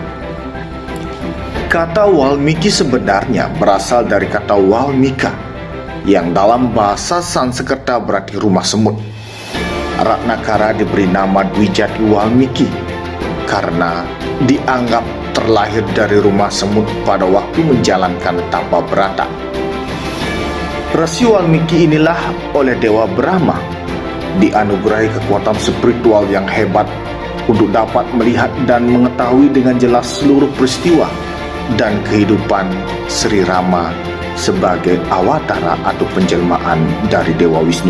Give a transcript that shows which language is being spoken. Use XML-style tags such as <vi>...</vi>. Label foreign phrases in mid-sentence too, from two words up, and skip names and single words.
<id>Kata Walmiki sebenarnya berasal dari kata Walmika yang dalam bahasa Sanskerta berarti rumah semut. Ratnakara diberi nama Dwijati Walmiki karena dianggap terlahir dari rumah semut pada waktu menjalankan tapa brata. Resi Walmiki inilah oleh Dewa Brahma dianugerahi kekuatan spiritual yang hebat untuk dapat melihat dan mengetahui dengan jelas seluruh peristiwa dan kehidupan Sri Rama sebagai awatara atau penjelmaan dari Dewa Wisnu.</id>